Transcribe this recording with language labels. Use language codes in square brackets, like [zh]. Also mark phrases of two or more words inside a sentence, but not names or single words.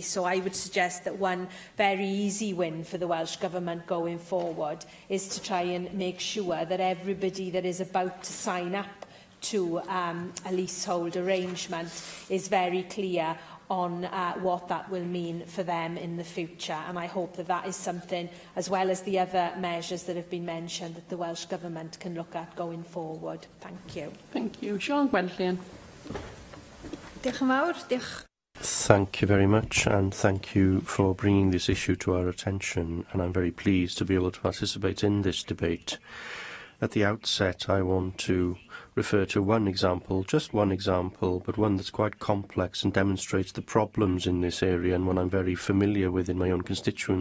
[en] So I would suggest that one very easy win for the Welsh Government going forward is to try and make sure that everybody that is about to sign up to a leasehold arrangement is very clear on what that will mean for them in the future. And I hope that that is something, as well as the other measures that have been mentioned, that the Welsh Government can look at going forward. Thank you. Thank you. Siôn Gwenllian. [cy] Diolch yn fawr. Diolch. [en] Thank you very much, and thank you for bringing this issue to our attention, and I'm very pleased to be able to participate in this debate. At the outset, I want to refer to one example, just one example, but one that's quite complex and demonstrates the problems in this area, and one I'm very familiar with in my own constituency.